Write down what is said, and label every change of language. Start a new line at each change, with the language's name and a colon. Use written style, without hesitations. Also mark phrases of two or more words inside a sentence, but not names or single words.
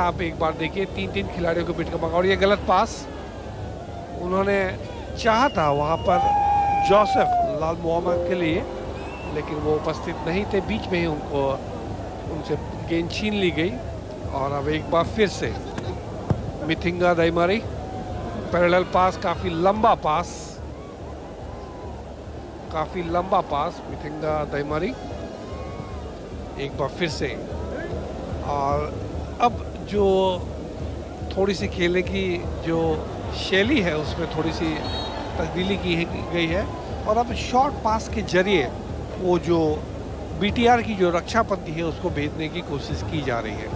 Hindi: आप एक बार देखिए, 3-3 खिलाड़ियों के बीच का मौका, और ये गलत पास उन्होंने चाहा था वहाँ पर जोसेफ लाल मोहम्मद के लिए, लेकिन वो उपस्थित नहीं थे। बीच में ही उनसे गेंद छीन ली गई। और अब एक बार फिर से मिथिंगा दैमारी, पैरेलल पास, काफ़ी लंबा पास मिथिंगा दैमारी एक बार फिर से। और अब जो थोड़ी सी खेलने की जो शैली है, उसमें थोड़ी सी तब्दीली की गई है और अब शॉर्ट पास के जरिए वो जो बीटीआर की जो रक्षापंथी है उसको भेजने की कोशिश की जा रही है।